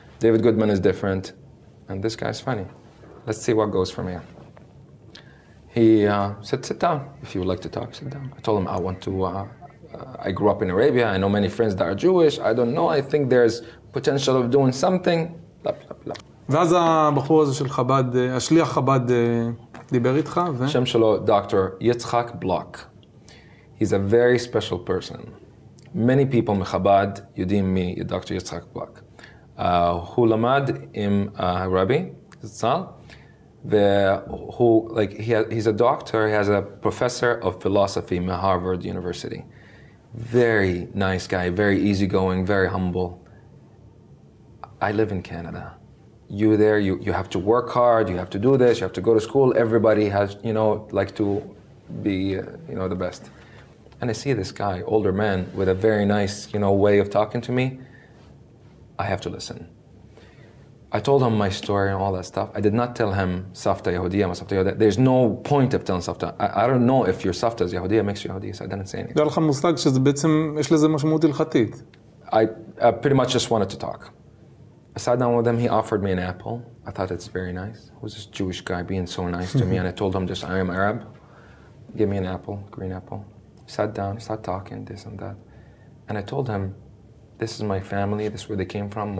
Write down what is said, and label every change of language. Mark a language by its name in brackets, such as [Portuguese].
[English] David Goodman is different. And this guy's funny. Let's see what goes from here. He said, sit down. If you would like to talk, sit down. I told him I want to, I grew up in Arabia. I know many friends that are Jewish. I don't know. I think there's potential of doing something. [Hebrew] ואז הבחור הזה של חב"ד, השליח חב"ד דיבר איתך ו... השם שלו, דוקטור יצחק בלוק. [English] He's a very special person. Many people [Hebrew] מחב"ד יודעים מי דוקטור יצחק בלוק. הוא למד עם הרבי, זצ"ל, והוא, [English] like, he's a doctor, he has a professor of philosophy in Harvard University. Very nice guy, very easygoing, very humble. I live in Canada. You there, you have to work hard, you have to do this, you have to go to school. Everybody has, you know, like to be, you know, the best. And I see this guy, older man, with a very nice, you know, way of talking to me. I have to listen. I told him my story and all that stuff. I did not tell him [Hebrew] Safta Yehudiya, Safta Yehudiya. [English] There's no point of telling Safta. I don't know if your Safta is Yehudiya, makes you Yehudiya, so I didn't say anything. [Hebrew] היה לך מושג שזה בעצם, יש לזה משמעות הלכתית. [English] I pretty much just wanted to talk. I sat down with him, he offered me an apple. I thought it's very nice. Who's this Jewish guy being so nice to me? And I told him just, I am Arab. Give me an apple, green apple. Sat down, started talking, this and that. And I told him, this is my family, this is where they came from.